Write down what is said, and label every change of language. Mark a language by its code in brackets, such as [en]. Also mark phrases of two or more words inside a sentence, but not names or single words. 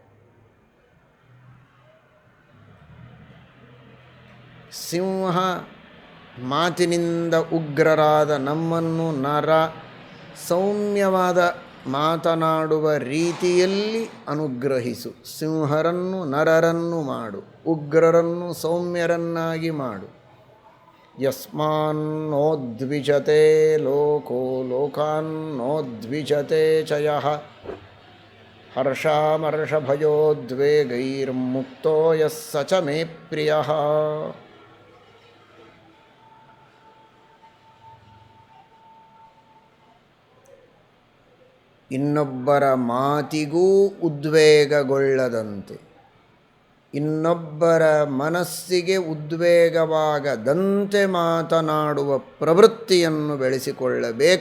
[kn] ಸಿಂಹ ಮಾತಿನಿಂದ ಉಗ್ರರಾದ ನಮ್ಮನ್ನು ನರ ಸೌಮ್ಯವಾದ ಮಾತನಾಡುವ ರೀತಿಯಲ್ಲಿ ಅನುಗ್ರಹಿಸು. ಸಿಂಹರನ್ನು ನರರನ್ನು ಮಾಡು, ಉಗ್ರರನ್ನು ಸೌಮ್ಯರನ್ನಾಗಿ ಮಾಡು. [sa] ಯಸ್ಮಾನ್ನೋದ್ವಿಜತೆ ಲೋಕೋ ಲೋಕಾನ್ನೋದ್ವಿಜತೆ ಚ ಯಃ ಹರ್ಷಾಮರ್ಷಭಯೋದ್ವೇಗೈರ್ಮುಕ್ತೋ ಯಃ ಸ ಚ ಮೇ ಪ್ರಿಯಃ. [kn] ಇನ್ನೊಬ್ಬರ ಮಾತಿಗೂ ಉದ್ವೇಗಗೊಳ್ಳದಂತೆ, ಇನ್ನೊಬ್ಬರ ಮನಸ್ಸಿಗೆ ಉದ್ವೇಗವಾಗದಂತೆ ಮಾತನಾಡುವ ಪ್ರವೃತ್ತಿಯನ್ನು ಬೆಳೆಸಿಕೊಳ್ಳಬೇಕು.